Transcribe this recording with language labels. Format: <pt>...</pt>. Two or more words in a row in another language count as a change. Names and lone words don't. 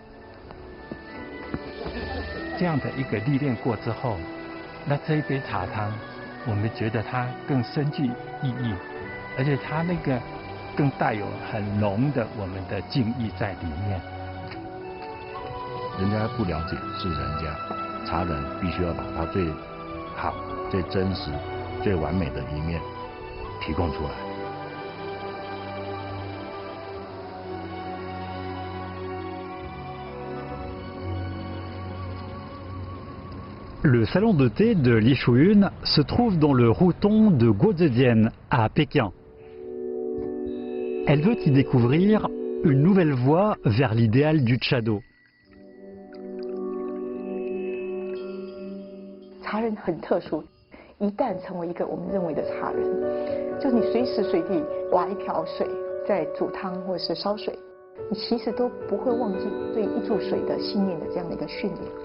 <zh>这样的一个历练过之后，那这一杯茶汤，我们觉得它更深具意义，而且它那个更带有很浓的我们的敬意在里面。人家不了解是人家，茶人必须要把他最好、最真实、最完美的一面提供出来。</zh> <fr>Le salon de thé de Lishuyun se trouve dans le routon de Guozhedian à Pékin. Elle veut y découvrir une nouvelle voie vers l'idéal du Chado.</fr> <zh>茶人很特殊，一旦成为一个我们认为的茶人，就是你随时随地挖一瓢水在煮汤或者是烧水，你其实都不会忘记对一注水的信念的这样的一个训练。</zh>